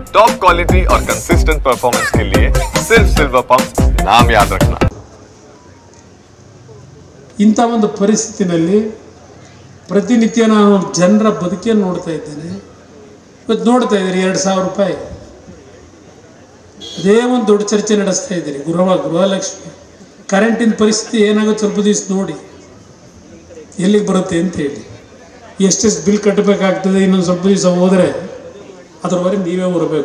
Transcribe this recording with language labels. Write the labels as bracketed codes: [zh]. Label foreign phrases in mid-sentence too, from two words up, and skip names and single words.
[en] top quality [hi] और [en] consistent performance [hi] के लिए सिर्फ सिल्वर पंप नाम याद रखना। [kn] ಇಂಥ ಒಂದು ಪರಿಸ್ಥಿತಿನಲ್ಲಿ ಪ್ರತಿನಿತ್ಯ ನಾನು ಜನರ ಬದುಕಿಯನ್ನು ನೋಡ್ತಾ ಇದ್ದೇನೆ. ಇವತ್ತು ನೋಡ್ತಾ ಇದ್ದೀರಿ 2000 ರೂಪಾಯಿ, ಅದೇ ಒಂದು ದೊಡ್ಡ ಚರ್ಚೆ ನಡೆಸ್ತಾ ಇದ್ದೀರಿ. ಗೃಹಲಕ್ಷ್ಮಿ ಕರೆಂಟಿನ ಪರಿಸ್ಥಿತಿ ಏನಾಗುತ್ತೆ ಸ್ವಲ್ಪ ದಿವಸ ನೋಡಿ ಎಲ್ಲಿಗೆ ಬರುತ್ತೆ ಅಂತ ಹೇಳಿ, ಎಷ್ಟೆಷ್ಟು ಬಿಲ್ ಕಟ್ಟಬೇಕಾಗ್ತದೆ, ಇನ್ನೊಂದು ಸ್ವಲ್ಪ ದಿವಸ ಹೋದರೆ ಅದರವರೆಗೆ ನೀವೇ ಬರಬೇಕು.